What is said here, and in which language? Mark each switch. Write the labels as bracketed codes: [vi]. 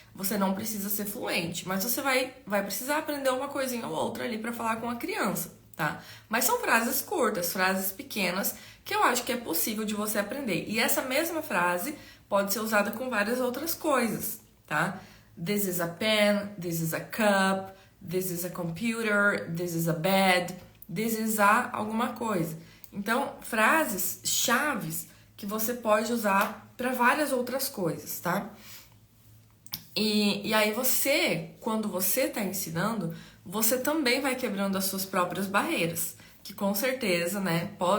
[pt] Você não precisa ser fluente, mas você vai precisar aprender uma coisinha ou outra ali para falar com a criança, tá? Mas são frases curtas, frases pequenas, que eu acho que é possível de você aprender. E essa mesma frase pode ser usada com várias outras coisas, tá? [en] This is a pen, this is a cup, this is a computer, this is a bed, this is a [pt] alguma coisa. Então, frases chaves que você pode usar para várias outras coisas, tá? E aí você, quando você está ensinando, você também vai quebrando as suas próprias barreiras, que com certeza, né?